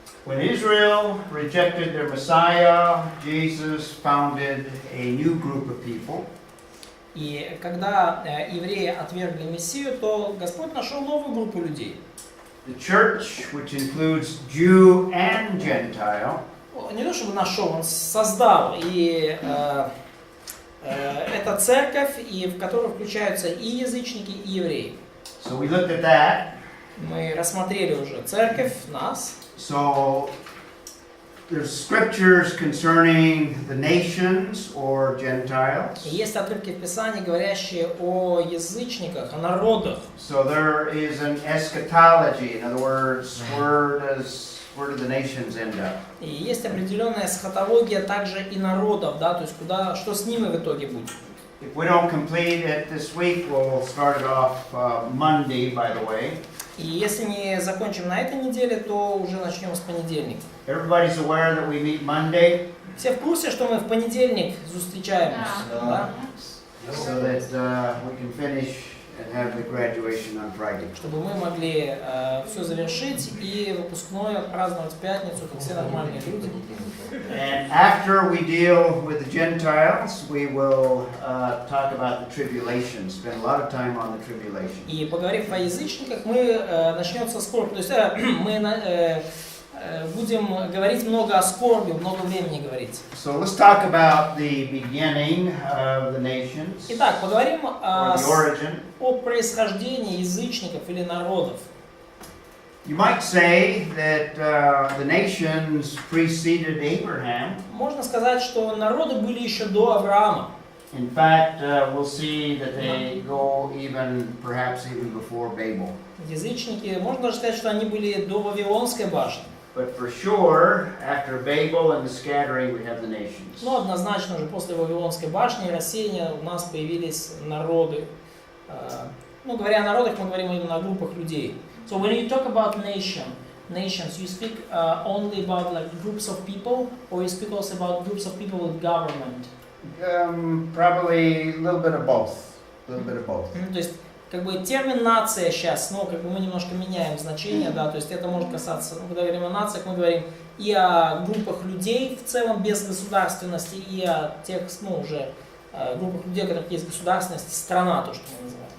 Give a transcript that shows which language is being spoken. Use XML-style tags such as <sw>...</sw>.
<en>When Israel rejected their Messiah, Jesus founded a new group of people.</en> <ru>И когда евреи отвергли Мессию, то Господь нашел новую группу людей.</ru> <en>The church, which includes Jew and Gentile,</en> <ru>Не то чтобы нашел, он создал, и это церковь, и в которую включаются и язычники, и евреи.</ru> <en>so we looked at that.</en> <ru>Мы рассмотрели уже церковь, нас.</ru> <en>So there's scriptures concerning the nations or Gentiles.</en> <ru>И есть отрывки в Писании, говорящие о язычниках, о народах.</ru> <en>So there is an eschatology. In other words, where do the nations end up?</en> <ru>И есть определенная эсхатология также и народов, да, то есть что с ними в итоге будет.</ru> <en>If we don't complete it this week, we'll start it off Monday, by the way.</en> <ru>И если не закончим на этой неделе, то уже начнем с понедельника.</ru> <en>Everybody's aware that we meet Monday,</en> <ru>Все в курсе, что мы в понедельник встречаемся, да?</ru> <en>so that we can finish and have the graduation on Friday.</en> <ru>Чтобы мы могли все завершить и выпускное отпраздновать в пятницу, как все нормальные люди.</ru> <en>And after we deal with the Gentiles, we will talk about the tribulation. Spend a lot of time on the tribulation.</en> <ru>И поговорив о язычниках, начнется скорбь. То есть мы будем говорить много о скорби, много времени говорить.</ru> <en>So let's talk about the beginning of the nations,</en> <ru>Итак, поговорим</ru> <en>or the origin.</en> <ru>о происхождении язычников или народов.</ru> <en>You might say that the nations preceded Abraham.</en> <ru>Можно сказать, что народы были еще до Авраама.</ru> <en>In fact, we'll see that they go perhaps even before Babel.</en> <ru>Язычники, можно даже сказать, что они были до Вавилонской башни.</ru> <en>But for sure, after Babel and the scattering, we have the nations.</en> <ru>Но однозначно уже после Вавилонской башни и рассеяния у нас появились народы. Ну, говоря о народах, мы говорим именно о группах людей.</ru> <en>So when you talk about nations, you speak only about like groups of people, or you speak also about groups of people with government? Probably a little bit of both.</en> <ru>То есть, как бы термин нация сейчас, ну, как бы мы немножко меняем значение, да, то есть это может касаться, ну, когда говорим о нациях, мы говорим и о группах людей в целом без государственности, и о тех, ну, уже группах людей, у которых есть государственность, страна, то, что мы называем.</ru>